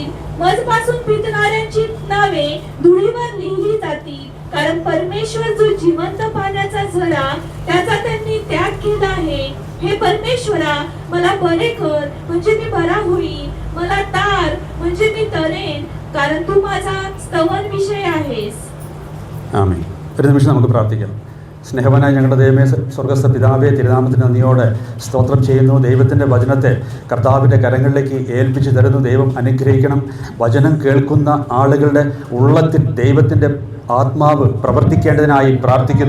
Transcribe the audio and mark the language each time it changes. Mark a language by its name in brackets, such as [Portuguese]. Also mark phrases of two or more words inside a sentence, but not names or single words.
[Marathi] मजपासून पितणाऱ्यांची नावे धुळीवर लिहिली जातील. कारण परमेश्वर जो जिवंत पाण्याचा झरा, त्याचा त्यांनी त्याग केला आहे. हे परमेश्वरा, मला बरे कर म्हणजे मी बरा होईल. मला तार म्हणजे मी तरेन, कारण तू माझा स्तवन विषय आहेस. [Malayalam] ആമേൻ. ഒരു നിമിഷം നമുക്ക് പ്രാർത്ഥിക്കാം. സ്നേഹവാനായ ഞങ്ങളുടെ ദൈവമേ, സ്വർഗ്ഗസ്ഥ പിതാവേ, തിരുനാമത്തിന് നന്ദിയോടെ സ്തോത്രം ചെയ്യുന്നു. ദൈവത്തിൻ്റെ വചനത്തെ കർത്താവിൻ്റെ കരങ്ങളിലേക്ക് ഏൽപ്പിച്ചു തരുന്നു. ദൈവം അനുഗ്രഹിക്കണം. വചനം കേൾക്കുന്ന ആളുകളുടെ ഉള്ളത്തിൽ ദൈവത്തിൻ്റെ ആത്മാവ് പ്രവർത്തിക്കേണ്ടതിനായി പ്രാർത്ഥിക്കുന്നു.